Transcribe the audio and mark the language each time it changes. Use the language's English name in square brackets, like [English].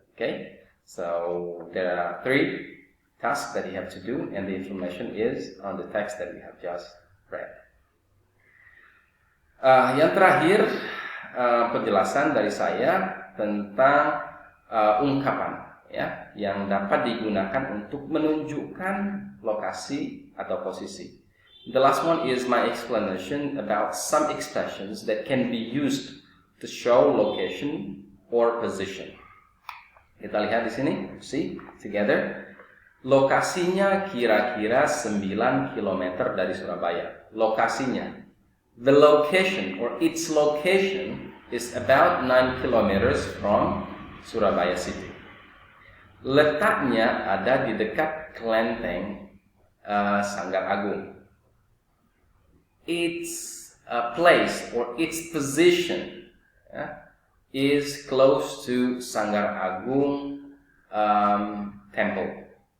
[English] Okay, so there are 3 tasks that you have to do, and the information is on the text that we have just read. [Indonesian] Yang terakhir, penjelasan dari saya tentang ungkapan, ya, yang dapat digunakan untuk menunjukkan lokasi atau posisi. [English] The last one is my explanation about some expressions that can be used to show location or position. [Indonesian] Kita lihat di sini, [English] see together. [Indonesian] Lokasinya kira-kira 9 km dari Surabaya. Lokasinya. [English] The location or its location is about 9 km from Surabaya City. [Indonesian] Letaknya ada di dekat kelenteng Sanggar Agung. [English] Its place or its position is close to Sanggar Agung Temple.